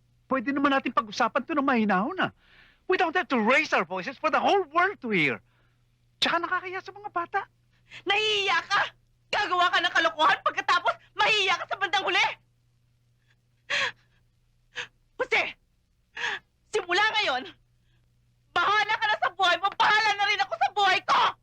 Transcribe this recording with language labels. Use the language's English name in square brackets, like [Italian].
[Filipino] Pwede naman natin pag-usapan ito ng mahinahon, na. [English] We don't have to raise our voices for the whole world to hear. [Filipino] Tsaka nakakaya sa mga bata. Nahihiya ka! Gagawa ka ng kalokohan pagkatapos mahihiya ka sa bandang huli! Jose! Simula ngayon, bahala ka na sa buhay mo, bahala na rin ako sa buhay ko!